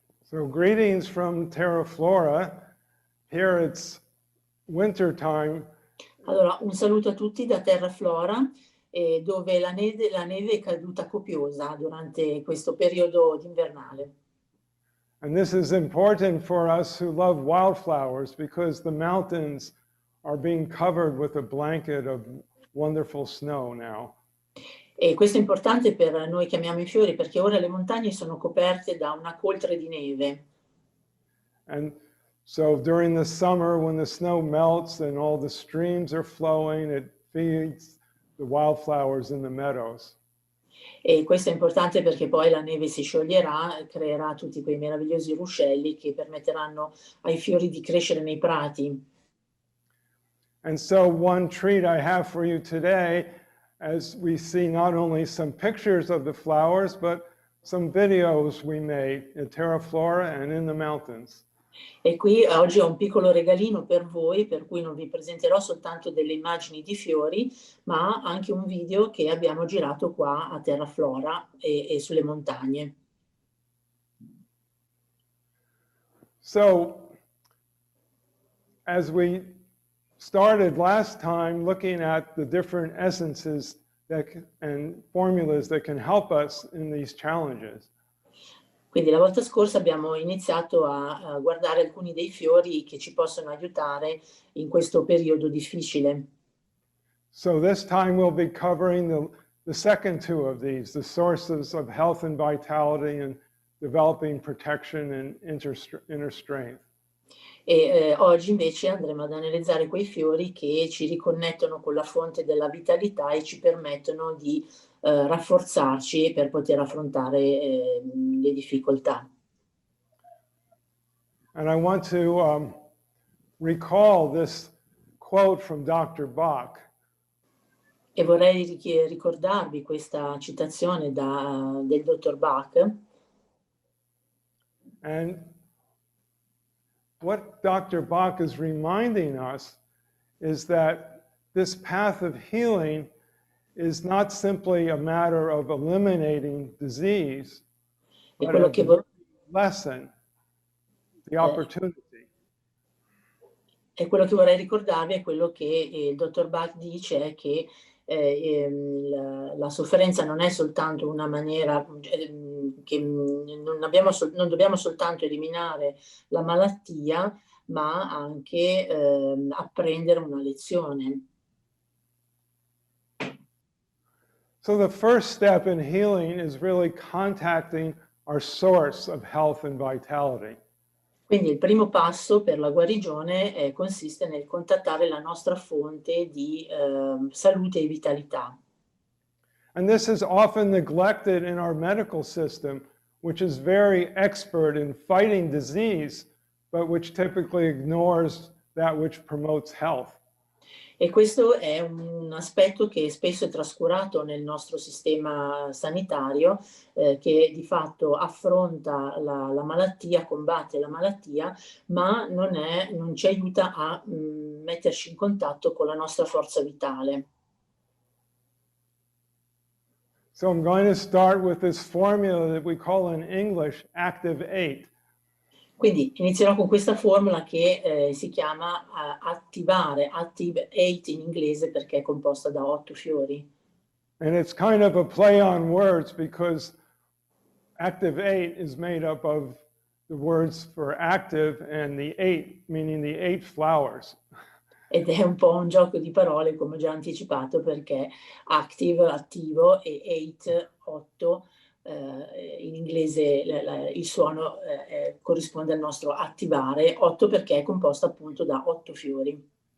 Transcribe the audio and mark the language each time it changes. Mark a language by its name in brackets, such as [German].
[English] So greetings from Terra Flora. Here it's winter time. [Italian] Allora, un saluto a tutti da Terra Flora, dove la neve è caduta copiosa durante questo periodo invernale. [English] And this is important for us who love wildflowers because the mountains are being covered with a blanket of wonderful snow now. [Italian] E questo è importante per noi che amiamo i fiori perché ora le montagne sono coperte da una coltre di neve. [English] And so during the summer when the snow melts and all the streams are flowing, it feeds the wildflowers in the meadows. [Italian] E questo è importante perché poi la neve si scioglierà e creerà tutti quei meravigliosi ruscelli che permetteranno ai fiori di crescere nei prati. [English] And so one treat I have for you today, as we see not only some pictures of the flowers, but some videos we made at Terra Flora and in the mountains. [Italian] E qui oggi ho un piccolo regalino per voi, per cui non vi presenterò soltanto delle immagini di fiori, ma anche un video che abbiamo girato qua a Terra Flora e sulle montagne. [English] So, as we started last time looking at the different essences and formulas that can help us in these challenges. [Italian] Quindi la volta scorsa abbiamo iniziato a guardare alcuni dei fiori che ci possono aiutare in questo periodo difficile. [English] So this time we'll be covering the second two of these, the sources of health and vitality and developing protection and inner strength. [Italian] E oggi invece andremo ad analizzare quei fiori che ci riconnettono con la fonte della vitalità e ci permettono di rafforzarci per poter affrontare le difficoltà. [English] And I want to recall this quote from Dr. Bach. [Italian] E vorrei ricordarvi questa citazione del dottor Bach. [English] And what Dr. Bach is reminding us is that this path of healing is not simply a matter of eliminating disease, but a lesson, the opportunity. [Italian] E quello che vorrei ricordarvi è quello che il dottor Bach dice, è che la sofferenza non è soltanto una maniera che non dobbiamo soltanto eliminare la malattia, ma anche apprendere una lezione. [English] So the first step in healing is really contacting our source of health and vitality. [Italian] Quindi il primo passo per la guarigione consiste nel contattare la nostra fonte di salute e vitalità. [English] And this is often neglected in our medical system, which is very expert in fighting disease, but which typically ignores that which promotes health. [Italian] E questo è un aspetto che spesso è trascurato nel nostro sistema sanitario, che di fatto affronta la malattia, combatte la malattia, ma non ci aiuta a metterci in contatto con la nostra forza vitale. [English] So I'm going to start with this formula that we call in English Active 8. [Italian] Quindi inizierò con questa formula che si chiama attivare, Active 8 in inglese perché è composta da 8 fiori. [English] And it's kind of a play on words because Active 8 is made up of the words for active and the 8, meaning the 8 flowers. [Italian] Ed è un po' un gioco di parole, come ho già anticipato, perché active, attivo, e 8, 8, in inglese il suono corrisponde al nostro attivare, 8 perché è composto appunto da 8 fiori.